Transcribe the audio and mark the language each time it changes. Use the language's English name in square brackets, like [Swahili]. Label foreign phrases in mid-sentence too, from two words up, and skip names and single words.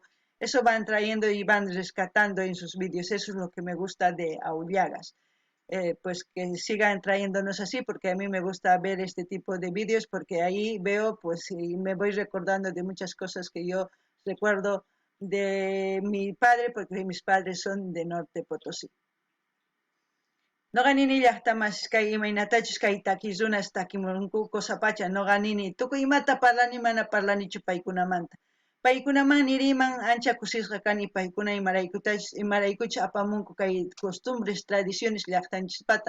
[Spanish] Eso van trayendo y van rescatando en sus vídeos, eso es lo que me gusta de Aullagas. Pues que sigan trayéndonos así, porque a mí me gusta ver este tipo de vídeos, porque ahí veo, pues, y me voy recordando de muchas cosas que yo recuerdo de mi padre, porque mis padres son de Norte Potosí. [Quechua] Noqanini llaqtamas kay imaynatachus kay takirunas takimunku qosapacha noqanini tukuy imata parlani mana parlanichu paykunamanta. Paykunaman niriman ancha kusisqa kani paykuna imaraykuchus apamunku kay [Spanish] costumbres, tradiciones [Quechua] llaqtanchispata.